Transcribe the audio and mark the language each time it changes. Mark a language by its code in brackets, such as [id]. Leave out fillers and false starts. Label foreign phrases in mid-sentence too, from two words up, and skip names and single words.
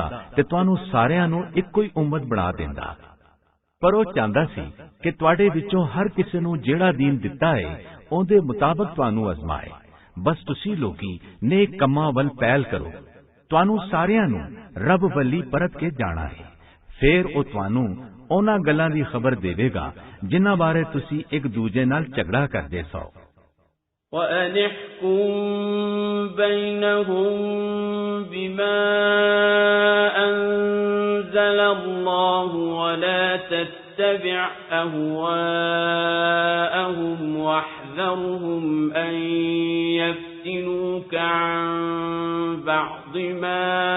[pa] ਤੇ ਤੁਹਾਨੂੰ ਸਾਰਿਆਂ ਨੂੰ ਇੱਕੋ ਹੀ ਉਮਤ ਬਣਾ ਦਿੰਦਾ ਪਰ ਉਹ ਚਾਹੁੰਦਾ ਸੀ ਕਿ ਤੁਹਾਡੇ ਵਿੱਚੋਂ ਹਰ ਕਿਸੇ ਨੂੰ ਜਿਹੜਾ ਦੀਨ ਦਿੱਤਾ ਹੈ ਉਹਦੇ ਮੁਤਾਬਕ ਤੁਹਾਨੂੰ ਅਜ਼ਮਾਏ ਬਸ ਤੁਸੀਂ ਲੋਕੀ ਨੇਕ ਕੰਮਾਂ ਵੱਲ ਪਹਿਲ ਕਰੋ ਤੁਹਾਨੂੰ ਸਾਰਿਆਂ ਨੂੰ ਰੱਬ ਵੱਲੀ ਪਰਤ ਕੇ ਜਾਣਾ ਹੈ ਫਿਰ ਉਹ ਤੁਹਾਨੂੰ ਉਹਨਾਂ ਗੱਲਾਂ ਦੀ ਖਬਰ ਦੇਵੇਗਾ ਜਿਨ੍ਹਾਂ ਬਾਰੇ ਤੁਸੀਂ ਇੱਕ ਦੂਜੇ ਨਾਲ ਝਗੜਾ ਕਰਦੇ ਸੋ [ar] وَأَنِحْكُمْ بَيْنَهُمْ بِمَا أَنزَلَ اللَّهُ وَلَا تَتَّبِعْ أَهْوَاءَهُمْ وَاحْذَرْهُمْ أَن يَفْتِنُوكَ عَن بَعْضِ مَا